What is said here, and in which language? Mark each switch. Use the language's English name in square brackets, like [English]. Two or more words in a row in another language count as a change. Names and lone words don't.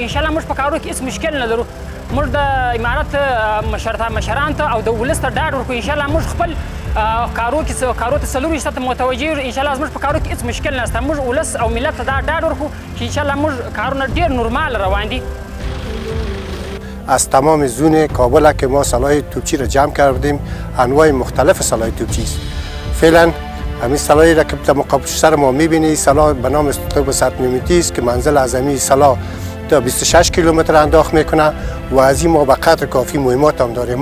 [Pashto] انشاءالله موږ په کارونو کې هېڅ مشکل نه لرو. موږ د امارت مشرانو ته او د ولس ته ډاډ ورکوو انشاءالله موږ خپل کارو ته 4 ته متوجه یو. انشاءالله زموږ په کارو کې هېڅ مشکل نشته. موږ ولس او ملت ته دا ډاډ ورکوو چې انشاءالله موږ کارونه ډېر نورمال روان دي. [Persian] از تمام زون کابل که ما سلاح توپچی را جمع کردیم انواع مختلف سلاح توپچی است. فعلا همین سلاحی را که در مقابل سر ما میبینی سلاح به نام استوب 100 میلیمتری است که منزل اعظمی سلاح تا 26 کیلومتر انداخت میکنه و از این ما به قدر کافی مهمات هم داریم.